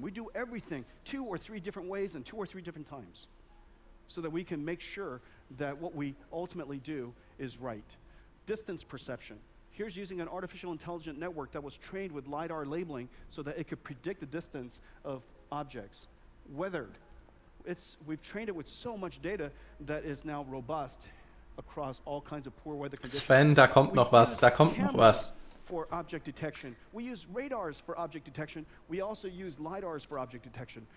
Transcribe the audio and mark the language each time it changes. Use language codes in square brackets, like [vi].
[en] We do everything 2 or 3 different ways and 2 or 3 different times so that we can make sure that what we ultimately do is right. Distance perception. Here's using an artificial intelligent network that was trained with LiDAR labeling so that it could predict the distance of objects. Weathered. We've trained it with so much data that is now robust across all kinds of poor weather conditions. [de] Sven, da kommt noch was, da kommt noch was. [en] For object detection. We use radars for object detection. We also use LiDARs for object detection.